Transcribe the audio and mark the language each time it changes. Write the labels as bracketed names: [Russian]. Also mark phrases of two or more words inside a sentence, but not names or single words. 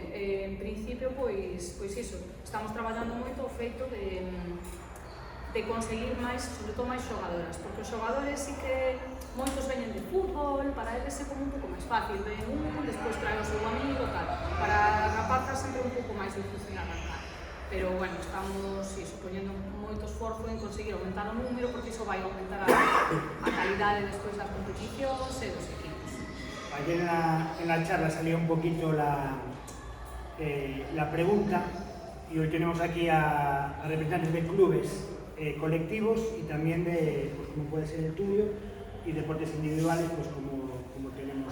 [Galician] En principio, pois iso, estamos traballando moito o feito de conseguir máis, sobre todo máis xogadoras, porque os xogadores sí que moitos veñen de fútbol, para eles é como un pouco máis fácil, ven despois trae o seu amigo, tal. Para as rapazas sempre un pouco máis difícil arrancar. Pero, bueno, estamos poñendo moito esforzo en conseguir aumentar o número, porque iso vai aumentar a calidade despois das competicións e dos equipos. [Spanish] Ayer en la charla salía un poquito la pregunta, y hoy tenemos aquí a representantes de clubes colectivos y también de, pues, como puede ser el tuyo, y deportes individuales, pues como tenemos.